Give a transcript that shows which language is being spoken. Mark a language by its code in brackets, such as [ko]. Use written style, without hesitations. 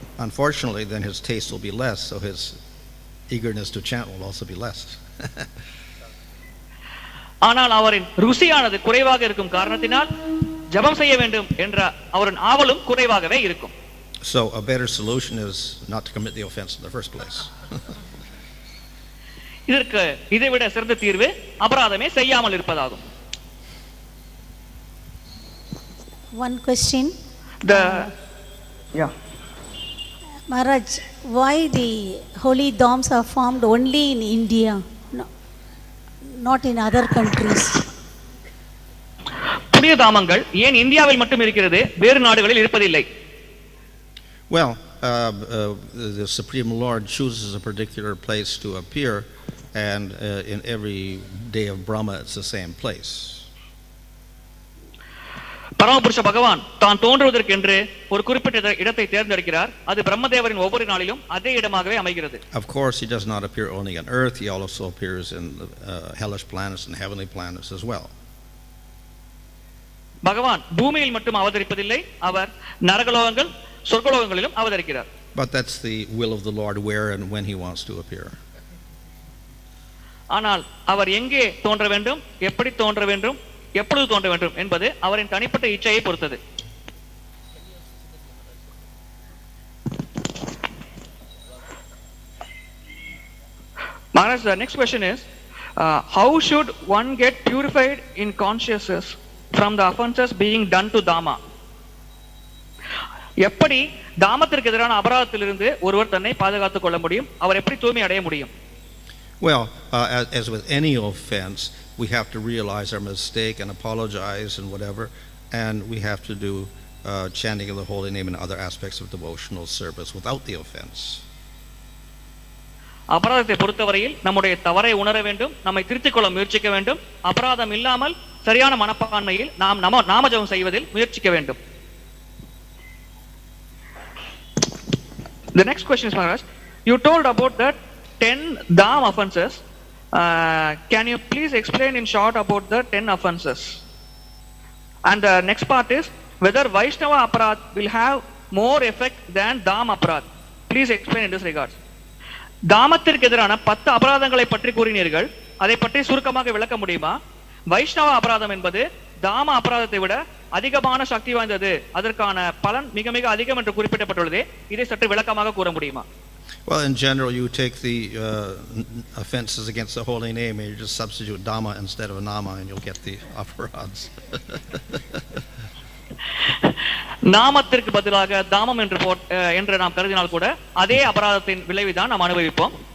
[en] Unfortunately, then his taste will be less, so his eagerness to chant will also be less. [ta] ஆனால் அவரின் ருசியானது குறைவாக இருக்கும் காரணத்தினால் ஜபம் செய்ய வேண்டும் என்ற அவரின் ஆவலும் குறைவாகவே இருக்கும். [en] So a better solution is not to commit the offense in the first place. [ta] இதற்கு இதைவிட சிறந்த தீர்வு அபராதமே செய்யாமல் இருப்பதாகும். [en] One question. Maharaj, why the holy dhams are formed only in India, not in other countries? [ta] புனித தாமங்கள் ஏன் இந்தியாவில் மட்டும் இருக்கிறது, வேறு நாடுகளில் இருப்பதில்லை? [en] Well, the Supreme Lord chooses a particular place to appear, and in every day of Brahma it's the same place. [ta] பரமபுருஷ பகவான் தான் தோன்றுவதற்கென்று ஒரு குறிப்பிட்ட இடத்தை தேர்ந்தெடுக்கிறார். அது பிரம்மதேவரின் ஒவ்வொரு நாளிலும் அதே இடமாகவே அமைகிறது. [en] Of course, he does not appear only on earth, he also appears in the hellish planets and heavenly planets as well. [ta] பகவான் பூமியில் மட்டும் அவதரிப்பதில்லை, அவர் நரகலோகங்கள் சொர்க்கலோகங்களிலும் அவதரிக்கிறார். [en] But that's the will of the Lord, where and when he wants to appear. [ta] ஆனால் அவர் எங்கே தோன்ற வேண்டும், எப்படி தோன்ற வேண்டும், எப்பொழுது தோன்ற வேண்டும் என்பது அவரின் தனிப்பட்ட இச்சையை பொறுத்தது. [en] Maharaj, the next question is, how should one get purified in consciousness from the offenses being done to dhamma? [ta] எப்படி தாமத்திற்கு எதிரான அபராதத்திலிருந்து ஒருவர் தன்னை பாதுகாத்துக் கொள்ள முடியும், அவர் எப்படி தூய்மை அடைய முடியும்? [en] Well, as with any offense, we have to realize our mistake and apologize and whatever, and we have to do chanting of the holy name and other aspects of devotional service without the offense. [ta] அபராதத்தை பொறுத்தவரையில் நம்முடைய தவறை உணர வேண்டும், நம்மை திருத்திக் கொள்ள முயற்சிக்க வேண்டும். அபராதம் இல்லாமல் சரியான மனப்பான்மையில் நாம் நாமஜபம் செய்வதில் முயற்சிக்க வேண்டும். [en] The next question is, Maharaj, you told about that 10 dham offenses. Can you please explain in short about the 10 offenses? And the next part is whether Vaishnava aparad will have more effect than dham aparad. Please explain in this regard. [ta] தாமத்திற்கு எதிரான 10 அபராதங்களை பற்றி கூறினீர்கள், அதை பற்றி சுருக்கமாக விளக்க முடியுமா? வைஷ்ணவ அபராதம் என்பது தாம அபராதத்தை விட அதிகமான சக்தி வாய்ந்தது, அதற்கான பலன் மிக மிக அதிகம் என்று குறிப்பிடப்பட்டுள்ளது. இதை சற்று விளக்கமாக கூற முடியுமா? [en] Well, in general, you take the offenses against the holy name and you just substitute dhamma instead of nama and you'll get the aparads. [ta] நாமத்திற்கு பதிலாக தாமம் என்று நாம் கருதினால் கூட அதே அபராதத்தின் விளைவுதான் நாம் அனுபவிப்போம்.